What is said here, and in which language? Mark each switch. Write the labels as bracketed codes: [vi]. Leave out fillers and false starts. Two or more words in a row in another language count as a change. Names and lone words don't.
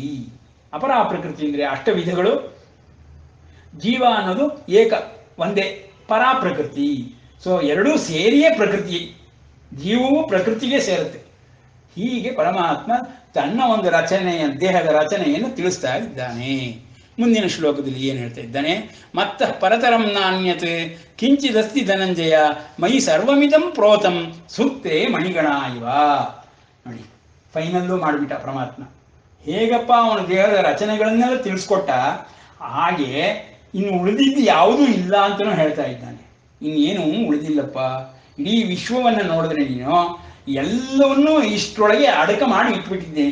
[kn] ಅಪರಾಪ್ರಕೃತಿ ಅಂದರೆ ಅಷ್ಟ ವಿಧಗಳು, ಜೀವ ಅನ್ನೋದು ಒಂದೇ ಪರಾಪ್ರಕೃತಿ. ಸೊ ಎರಡೂ ಸೇರಿಯೇ ಪ್ರಕೃತಿ, ಜೀವವು ಪ್ರಕೃತಿಗೆ ಸೇರುತ್ತೆ. ಹೀಗೆ ಪರಮಾತ್ಮ ತನ್ನ ಒಂದು ದೇಹದ ರಚನೆಯನ್ನು ತಿಳಿಸ್ತಾ ಇದ್ದಾನೆ. ಮುಂದಿನ ಶ್ಲೋಕದಲ್ಲಿ ಏನು ಹೇಳ್ತಾ ಇದ್ದಾನೆ? [sa] ಮತ್ತ ಪರತರಂ ನಾಣ್ಯತ್ ಕಿಂಚಿದಸ್ತಿ ಧನಂಜಯ ಮಯಿ ಸರ್ವಮಿದಂ ಪ್ರೋತಂ ಸೂಕ್ತೆ ಮಣಿಗಣ ಇವ. [kn] ನೋಡಿ, ಫೈನಲ್ಲು ಮಾಡಿಬಿಟ್ಟ ಪರಮಾತ್ಮ. ಹೇಗಪ್ಪ ಅವನ ದೇಹದ ರಚನೆಗಳನ್ನೆಲ್ಲ ತಿಳಿಸ್ಕೊಟ್ಟ, ಹಾಗೆ ಇನ್ನು ಉಳಿದಿದ್ದು ಯಾವುದೂ ಇಲ್ಲ ಅಂತಲೂ ಹೇಳ್ತಾ ಇದ್ದಾನೆ. ಇನ್ನೇನು ಉಳಿದಿಲ್ಲಪ್ಪ. ಇಡೀ ವಿಶ್ವವನ್ನು ನೋಡಿದ್ರೆ ನೀನು ಎಲ್ಲವನ್ನೂ ಇಷ್ಟರೊಳಗೆ ಅಡಕ ಮಾಡಿ ಇಟ್ಬಿಟ್ಟಿದ್ದೇನೆ.